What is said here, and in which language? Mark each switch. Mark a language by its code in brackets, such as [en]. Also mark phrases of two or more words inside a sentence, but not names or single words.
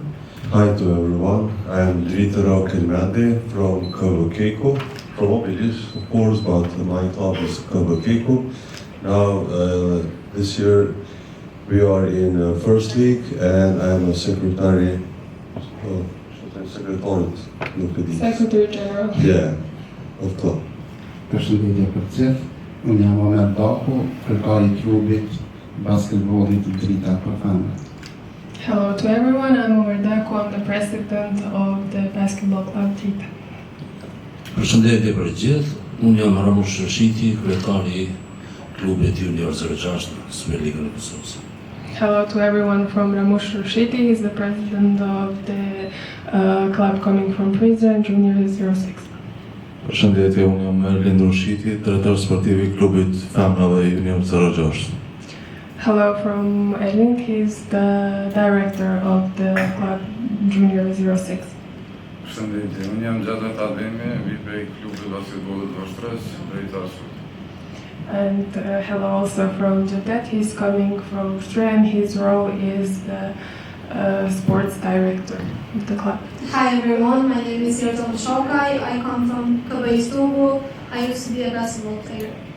[en] Hi to everyone, I am Dita from Klube Keiko, from Obilis of course, but my club is Klube Keiko. Now this year we are in first league and I am a secretary. Secretary General. Yeah, of club. [sq] Përshëndetje për gjithë, unë jam Omer Daku, kërkari I klubit Basketbollit Dita për familje. [en] Hello to everyone, I'm Omer Daku, I'm the president of the basketball club Dita. [sq] Përshëndetje për gjithë, unë jam Ramush Rashiti, kryetari I klubit Junior 06 në Superligën e Kosovës. [en] Hello to everyone from Ramush Rashiti, he's the president of the club coming from Pjesa, Junior 06. [sq] Përshëndetje, unë jam Erlind Rushiti, drejtor sportiv I klubit Femra dhe Junior 06. [en] Hello from Elin, he's the director of the club Junior 06. [sq] Përshëndetje, unë jam Gjadat Ademi, vi prej klubit Basketbollit Vështrës, drejtar sportiv. [en] And hello also from Jadet, he's coming from Austria and his role is the sports director of the club. Hi everyone, my name is Yerton Shokai. I come from klube Istanbul. I used to be a basketball player.